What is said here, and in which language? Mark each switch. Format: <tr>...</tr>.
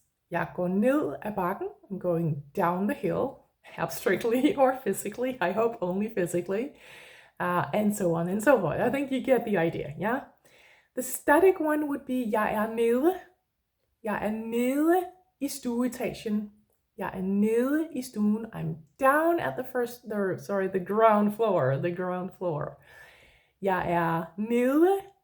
<da>Jeg går ned ad bakken.</da> <en>I'm going down the hill, abstractly or physically. I hope only physically. And so on and so forth. I think you get the idea, yeah? The static one would be</en> <da>jeg er nede. Jeg er nede i stueetagen. Jeg er nede i stuen.</da> <en>I'm down at the ground floor. The ground floor.</en> <da>Jeg er nede.</da>